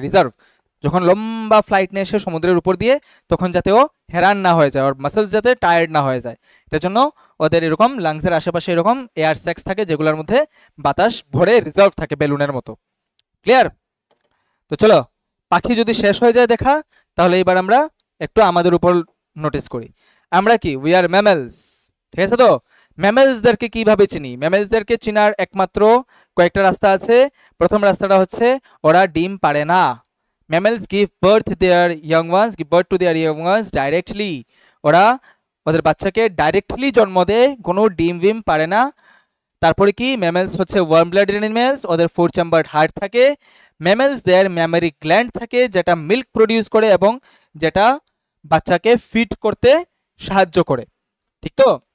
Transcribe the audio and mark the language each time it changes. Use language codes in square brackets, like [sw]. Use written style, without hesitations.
[bn] Reserve যখন লম্বা flight নিয়ে এসে সমুদ্রের উপর দিয়ে, তখন যাতে ও হেরান না হয়ে যায়, ওর মাসেলস যাতে টায়ার্ড না হয়ে যায়, এটার জন্য ওদের এরকম লাংসের আশেপাশে এরকম এয়ার স্যাক্স থাকে যেগুলোর মধ্যে বাতাস ভরে রিজার্ভ থাকে বেলুনের মতো। ক্লিয়ার? তো চলো, পাখি যদি শেষ হয়ে যায় দেখা, তাহলে এবার আমরা একটু আমাদের উপর নোটিস করি। আমরা কি, [en] we are mammals, [bn] ঠিক আছে। তো ম্যামেলসদেরকে কিভাবে চিনি? ম্যামেলসদেরকে চিনার একমাত্র কয়েকটা রাস্তা আছে। প্রথম রাস্তাটা হচ্ছে ওরা ডিম পাড়ে না। [en] Mammals give birth to their young ones directly। [bn] ওরা ওদের বাচ্চাকে ডাইরেক্টলি জন্ম দেয়, কোনো ডিম ভিম পারে না। তারপরে কি, ম্যামেলস হচ্ছে ওয়ার্ম ব্লাডেড অ্যানিমেলস, ওদের 4 চেম্বার্ড হার্ট থাকে। ম্যামেলস দের ম্যামারি গ্ল্যান্ড থাকে যেটা মিল্ক প্রডিউস করে এবং যেটা বাচ্চাকে ফিড করতে সাহায্য করে, ঠিক তো।